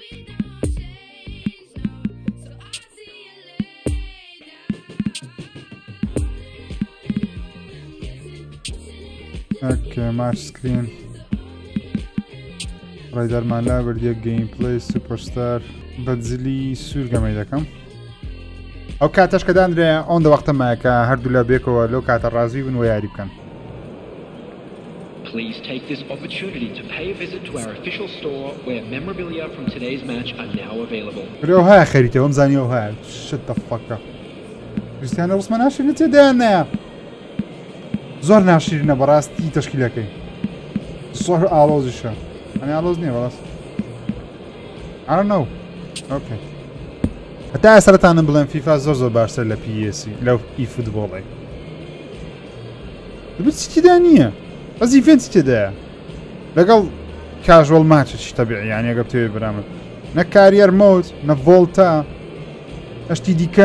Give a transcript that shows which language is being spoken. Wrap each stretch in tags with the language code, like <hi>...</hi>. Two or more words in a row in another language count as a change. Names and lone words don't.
<ckb>ئۆکێ ماچ سکرین. ڕایدارمان لا بردیە گەیم پلەی سوپەرستار بەجلی سوورگەمەی دەکەم. ئەو کاتەش کە دانرێ ئەوەندە وەختەمایە کە هەردوو لە بێکەوە لەو کاتە ڕازی بن و یاری بکەن.</ckb> <en>Please take this opportunity to pay a visit to our official store where memorabilia from today's match are now available.</en> <ckb>ئەو هەیە خەریتەوە ئەم زانی ئەو هەیە شت تەفەکە. کریستیانۆ ڕسمە ناشرینە تێدایان نایە. زۆر ناشرینە بەڕاستی تەشکیلەکەی. زۆر ئاڵۆزیشە. ئەنی ئاڵۆز نییە بەڵاست.</ckb> <en>I don't know. Okay.</en> <ckb>هەتا سەرەتانم بڵێن فیفا زۆر زۆر باشتر لە پیسی لەو ئی فوتبۆڵی. دەبێت چی تێدا نییە. بەس ئیڤێنتی تێدایە. لەگەڵ کاژوەڵ ماچێکی تەبیعی یانی ئەگەر بتەوێت برامە. نە کاریەر مۆد، نە ڤۆڵتا، هەشتی دیکە.</ckb>